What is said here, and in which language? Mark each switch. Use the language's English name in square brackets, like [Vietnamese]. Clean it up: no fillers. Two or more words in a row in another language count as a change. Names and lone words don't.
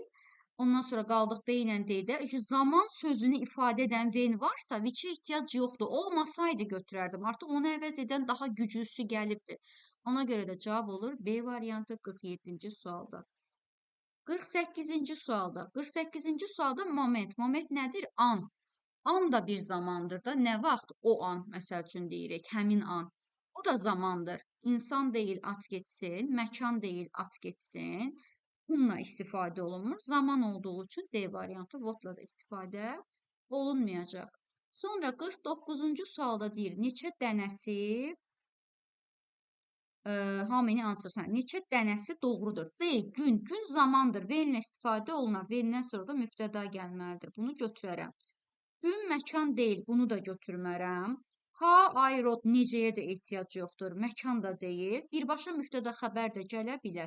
[Azerbaijani] Ondan sonra qaldıq B ilə D-də. Zaman sözünü ifadə edən when varsa, which-ə ehtiyac yoxdur. Olmasaydı götürərdim. Artıq onu əvəz edən daha güclüsü gəlibdir. Ona görə də cavab olur B variantı 47-ci sualda. 48-ci sualda. 48-ci sualda moment. Moment nədir? An. An da bir zamandır da. Nə vaxt? O an, məsəl üçün deyirik. Həmin an. O da zamandır. İnsan deyil, at getsin. Məkan deyil, at getsin. Bununla istifadə olunmur. Zaman olduğu üçün D variantı votla da istifadə olunmayacaq. Sonra 49-cu sualda deyir, neçə dənəsi, [English] how many answers, [Azerbaijani] neçə dənəsi doğrudur. B, gün, gün zamandır. V ilə istifadə olunar. V-dən sonra da mübtəda gəlməlidir. Bunu götürərəm. Gün, məkan deyil. Bunu da götürmərəm. Ha, ay, rod, necəyə də ehtiyac yoxdur. Məkan da deyil. Birbaşa mübtəda xəbər də gələ bilər.